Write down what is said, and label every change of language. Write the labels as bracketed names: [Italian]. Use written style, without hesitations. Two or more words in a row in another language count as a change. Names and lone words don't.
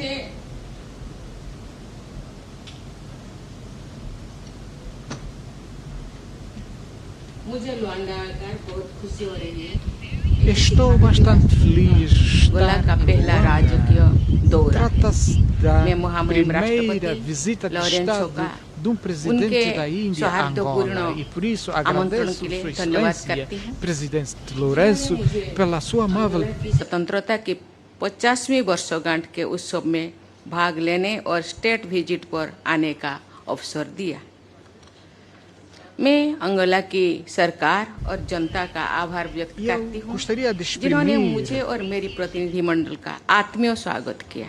[Portuguese] Estou bastante feliz. Trata-se da primeira visita de Estado de um presidente da Índia a Angola, e por isso agradeço Sua Excelência, Presidente Lourenço, pela sua amável [Hindi] स्वतंत्रता की 50वीं वर्षगांठ के उत्सव में भाग लेने और [English] state visit [Hindi] पर आने का अवसर दिया। मैं अंगोला की सरकार और जनता का आभार व्यक्त करती हूँ, जिन्होंने मुझे और मेरी प्रतिनिधिमंडल का आत्मीय स्वागत किया।